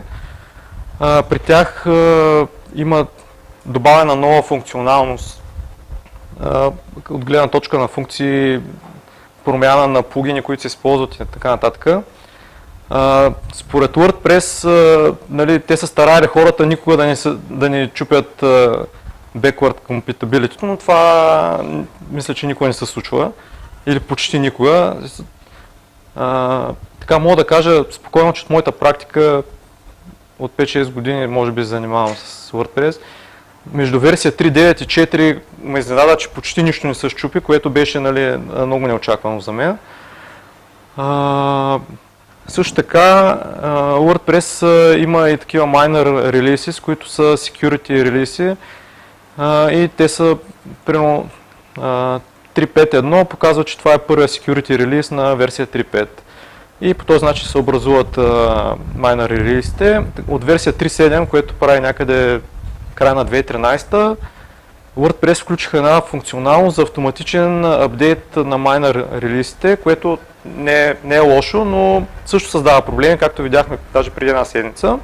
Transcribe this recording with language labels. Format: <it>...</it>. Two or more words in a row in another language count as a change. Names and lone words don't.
<bg>При тях има добавена нова функционалност от гледна точка на функции, промяна на плагини, които се използват и така нататък. Според WordPress, нали, те са старали хората никога да не чупят</bg> <en>backward compatibility,</en> <bg>но това мисля, че никога не се случва или почти никога. Така мога да кажа спокойно, че от моята практика от 5-6 години може би се занимавам с WordPress. Между версия 3.9 и 4 ме изненада, че почти нищо не се счупи, което беше, нали, много неочаквано за мен. Също така, WordPress има и такива</bg> <en>minor releases,</en> <bg>които са</bg> <en>security releases</en> <bg>и те са примерно 3.5.1 показва, че това е първия</bg> <en>security release</en> <bg>на версия 3.5. И по този начин се образуват</bg> <en>minor release-</en> <bg>те. От версия 3.7, което прави някъде края на 2013, WordPress включиха една функционалност за автоматичен апдейт на minor релизите, което не е лошо, но също създава проблеми, както видяхме даже преди една седмица.</bg>